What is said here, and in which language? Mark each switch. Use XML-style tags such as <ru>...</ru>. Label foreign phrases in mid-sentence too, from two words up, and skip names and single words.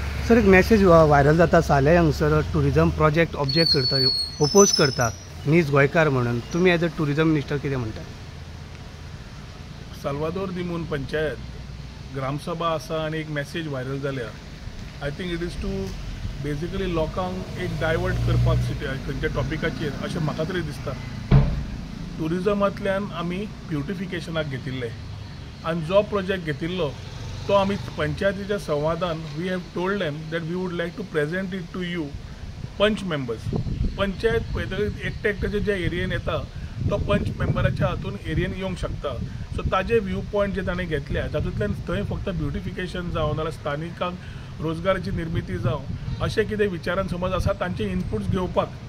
<kok>सर एक</kok> <en>message viral</en> <kok>जाता साले हांगसर</kok> <en>tourism project</en> <kok>ऑब्जेक्ट करता ओपोज करता नीज गोयकार म्हणून तुम्ही</kok> <en>as a tourism minister</en> <kok>कितें म्हणटा? साल्वादोर दिमून पंचायत ग्रामसभा आसा आनी एक</kok> <en>message viral</en> <kok>जाल्या.</kok> <en>I think it is to basically</en> <kok>लोकांक एक डायवर्ट करपाक खंयच्या टॉपिकाचेर अशें म्हाका तरी दिसता. टुरिजमांतल्यान आमी ब्युटिफिकेशनाक घेतिल्ले आनी जो प्रोजेक्ट घेतिल्लो तो आमी पंचायतीच्या संवादान</kok> <en>we have told them that we would like to present it to you panch members.</en> <kok>पंचायत पळयतकीर एकटे एकट्याचे जे एरियेन येता तो पंच मेंबराच्या हातून एरियेन येवंक शकता. सो ताजे</kok> <en>view point</en> <kok>जे ताणें घेतल्या तातूंतल्यान थंय फक्त ब्युटिफिकेशन जावं नाल्यार स्थानिकांक रोजगाराची निर्मिती जावं अशें कितें विचारान समज आसा तांचे इनपुट्स घेवपाक.</kok>